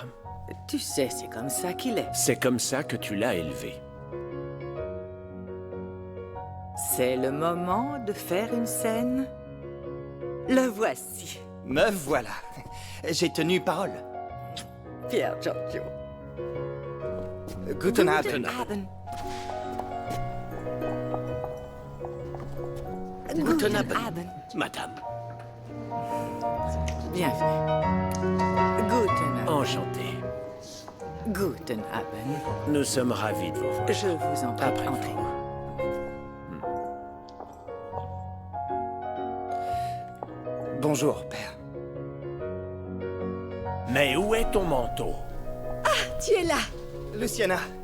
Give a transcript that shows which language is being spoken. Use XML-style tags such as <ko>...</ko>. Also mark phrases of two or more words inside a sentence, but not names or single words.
<fr>Tu sais, c'est comme ça qu'il est. C'est comme ça que tu l'as élevé. C'est le moment de faire une scène. Le voici, Me voilà. J'ai tenu parole. Pierre Giorgio.</fr> <de>Guten Abend. Guten Abend. Guten Abend. Abend.</de> <fr>Madame, Bienvenue.</fr> <de>Guten Abend.</de> <fr>enchanté.</fr> <de>Guten Abend.</de> <fr>Nous sommes ravis de vous voir. Je vous en prie, Après entrez. vous. Bonjour, père. Mais où est ton manteau? Tu es là. Luciana.</fr>